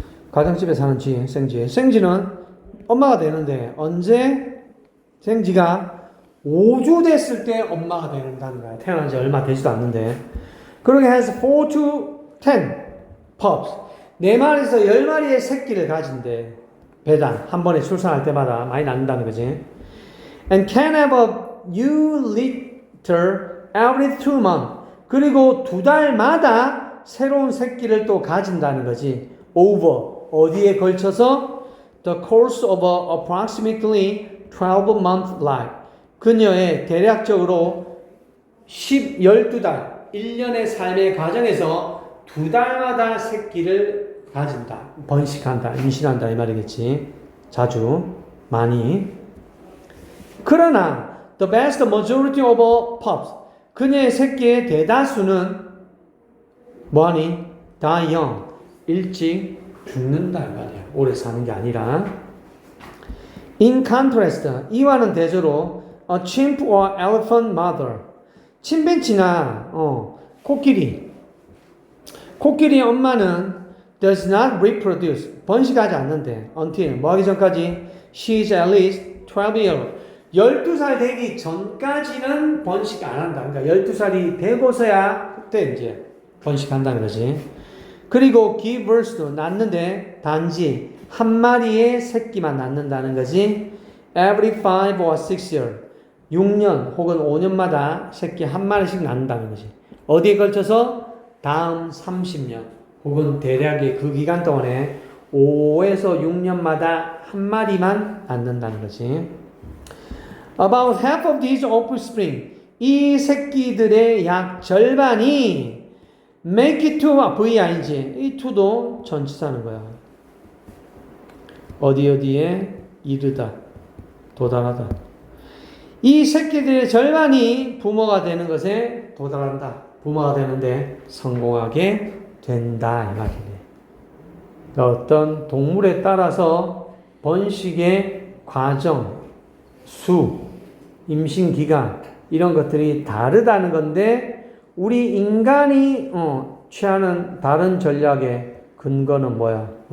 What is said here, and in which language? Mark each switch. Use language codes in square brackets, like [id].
[ko] 가정집에 사는 쥐, 생쥐. 생쥐는 엄마가 되는데 언제? 생쥐가 5주 됐을 때 엄마가 된다는 거야. 태어난 지 얼마 되지도 않는데. 그러게 [en] has 4 to 10 pups. [ko] 4마리에서 10마리의 새끼를 가진대. 배단. 한 번에 출산할 때마다 많이 낳는다는 거지. [en] And can have a new litter every 2 months. [ko] 그리고 2달마다 새로운 새끼를 또 가진다는 거지. [en] over. [ko] 어디에 걸쳐서? [en] The course of a approximately 12-month life. [ko] 그녀의 대략적으로 12달, 1년의 삶의 과정에서 2달마다 새끼를 가진다. 번식한다. 임신한다. 이 말이겠지. 자주, 많이. 그러나 [en] the vast majority of pups. [ko] 그녀의 새끼의 대다수는 뭐하니? [en] die young. [ko] 일찍 죽는다. 이 말이야. 오래 사는 게 아니라. [en] In contrast, [ko] 이와는 대조로 [en] a chimp or elephant mother. [ko] 침팬지나 코끼리 엄마는 [en] does not reproduce. [ko] 번식하지 않는데. [en] until. [ko] 뭐 하기 전까지? [en] she is at least 12 years. [ko] 12살 되기 전까지는 번식 안 한다. 그러니까 12살이 되고서야 그때 이제 번식한다는 거지. 그리고 [en] give birth [ko] 도 낳는데 단지 한 마리의 새끼만 낳는다는 거지. [en] every 5 or 6 years. [ko] 6년 혹은 5년마다 새끼 한 마리씩 낳는다는 거지. 어디에 걸쳐서? 다음 30년 혹은 대략의 그 기간 동안에 5에서 6년마다 한 마리만 낳는다는 거지. [en] About half of these offspring, [ko] 이 새끼들의 약 절반이 [en] make it to VIG, 이 to도 [ko] 전치사는 거야. 어디에 이르다, 도달하다. 이 새끼들의 절반이 부모가 되는 것에 도달한다. 부모가 되는데 성공하게 된다 이 말이네. 어떤 동물에 따라서 번식의 과정, 수, 임신 기간 이런 것들이 다르다는 건데 우리 인간이 취하는 다른 전략의 근거는 뭐야?